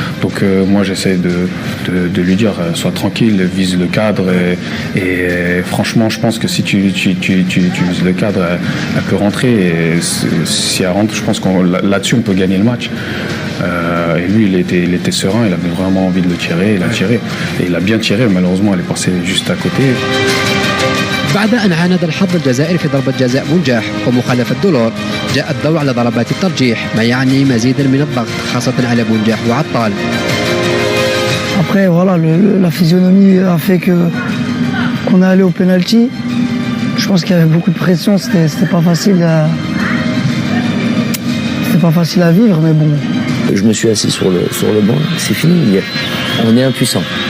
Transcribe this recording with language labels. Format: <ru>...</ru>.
<fr>Donc moi j'essaie de lui dire sois tranquille, vise le cadre, et franchement je pense que si tu vises le cadre, elle peut rentrer. Et si elle rentre, je pense qu'on là-dessus on peut gagner le match. Et lui il était serein, il avait vraiment envie de le tirer, il a tiré et il a bien tiré. Malheureusement elle est passée juste à côté.</fr> <ar>بعد أن عاند الحظ الجزائري في ضربة جزاء منجح ومخالفة دولور، جاء الدور على ضربات الترجيح، ما يعني مزيدا من الضغط خاصة على منجح وعطال.</ar> <fr>Après voilà, la physionomie a fait qu'on est allé au penalty. Je pense qu'il y avait beaucoup de pression, c'était pas facile à vivre, mais bon. Je me suis assis sur le banc, c'est fini, on est impuissant.</fr>